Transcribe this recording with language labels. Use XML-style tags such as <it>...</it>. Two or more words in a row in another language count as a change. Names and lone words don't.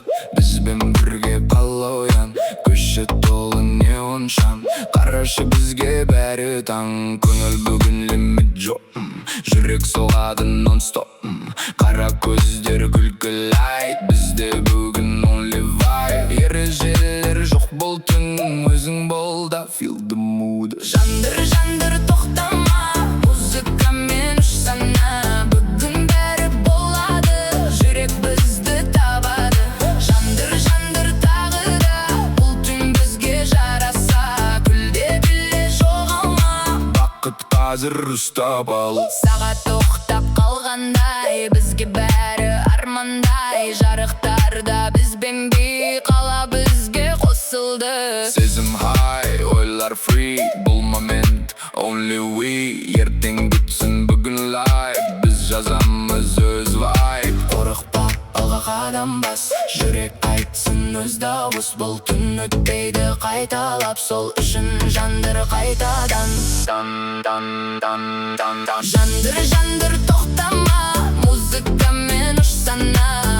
<kk>Бізбен бірге ала оян. Көші толы неон шам. Қарашы бізге бәрі таң. Көңіл бүгін лимит жоқ. Жүрек соғады нон-стоп. Қара көздер күлкілайт. Бізде бүгін</kk> <en>only vibe.</en> <kk>Ережелер жоқ бұл түн. Өзің бол да</kk> <en>feel the mood.</en> <kk>Жанdır жанdır тоқтама, музыкамен ұшсана. Бүгін бәрі болады, жүрек бізді табады. Жанdır жанdır тағы да, бұл түн бізге жараса. Күлде біле жоғалма, Бақыт қазір ұстап ал. сағат тоқтап қалғандай, бізге бәрі армандай. Жарықтарда бізбен би, қала бізге қосылды. Сезім high, ойлар free. Бұл момент</kk> <en>only we.</en> <kk>Ертең бүтсін бүгін live. Біз жазамыз өз vibe. Қорықпа, алға қадам бас. Жүрек айтсын өз дауыс. Бұл түн өтпейді қайталап, сол үшін жандыр қайтадан. Жанdır жанdır тоқтама, музыкамен ұшсана.</kk>